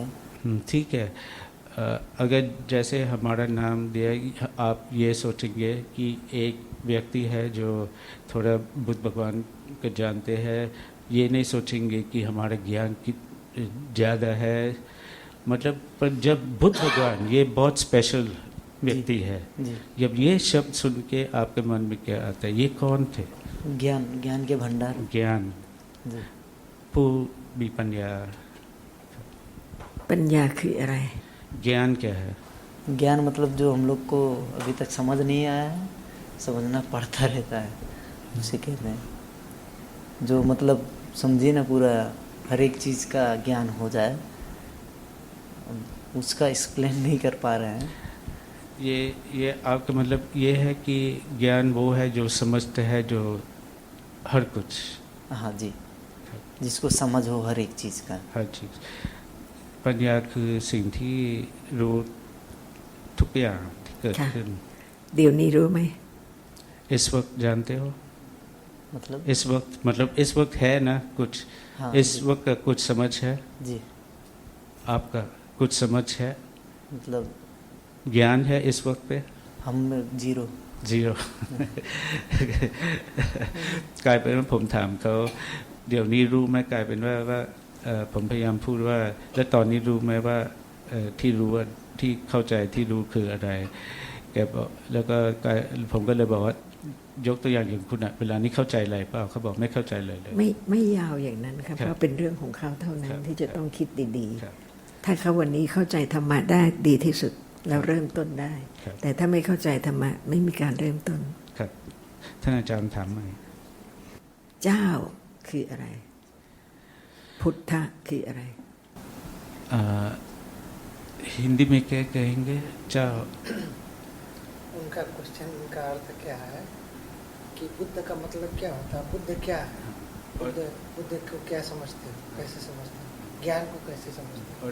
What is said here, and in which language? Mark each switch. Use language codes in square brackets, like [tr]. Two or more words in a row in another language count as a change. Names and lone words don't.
[hi] ठीक है, अगर जैसे हमारा नाम दिया, आप ये सोचेंगे कि एक व्यक्ति है जो थोड़ा बुद्ध भगवान को जानते हैं, ये नहीं सोचेंगे कि हमारा ज्ञान की ज़्यादा है, मतलब पर जब बुद्ध भगवान ये बहुत स्पेशल व्यक्ति है, जी जब ये शब्द सुन के आपके मन में क्या आता है, ये कौन थे। ज्ञान के भंडार। ज्ञान जी [th] ผู้มีปัญญา ปัญญาคืออะไร [hi] ज्ञान क्या है। ज्ञान मतलब जो हम लोग को अभी तक समझ नहीं आया है, समझना पड़ता रहता है, उसे कहते हैं। जो मतलब समझिए ना पूरा हर एक चीज़ का ज्ञान हो जाए, उसका एक्सप्लेन नहीं कर पा रहे हैं। ये आपका मतलब ये है कि ज्ञान वो है जो समझते है, जो हर कुछ, हाँ जी, जिसको समझ हो हर एक चीज़ का। हर चीज़ [th] ปัญญาคือสิ่งที่รู้ทุกอย่างที่เกิดขึ้น เดี๋ยวนี้รู้ไหม [hi] इस वक्त जानते हो, मतलब इस वक्त मतलब इस वक्त है ना कुछ, हाँ इस वक्त का कुछ समझ है, जी आपका कुछ समझ है, मतलब ज्ञान है इस वक्त पे। हम जीरो [th] กลายเป็นว่าผมถามเขาเดี๋ยวนี้รู้ไหมกลายเป็นว่าผมพยายามพูดว่าแล้วตอนนี้รู้ไหมว่าที่รู้ว่าที่เข้าใจที่รู้คืออะไรแกบอกแล้วก็ผมก็เลยบอกว่ายกตัวอย่างคุณอะเวลานี้เข้าใจอะไรเปล่าเขาบอกไม่เข้าใจเลย ไม่ยาวอย่างนั้นครับ ครับ เพราะเป็นเรื่องของเขาเท่านั้น ครับ ที่จะต้องคิดดี ครับ ๆ ถ้าเขาวันนี้เข้าใจธรรมะได้ดีที่สุดแล้วเริ่มต้นได้ ครับ แต่ถ้าไม่เข้าใจธรรมะไม่มีการเริ่มต้น ครับท่านอาจารย์ถามใหม่ เจ้าคืออะไร พุทธะคืออะไร [hi] हिंदी में क्या कहेंगे เจ้า उनका क्वेश्चन का अर्थ क्या है कि बुद्ध का मतलब क्या होता है, बुद्ध क्या है, बुद्ध को क्या समझते हो, कैसे समझते हो, ज्ञान को कैसे समझते हो?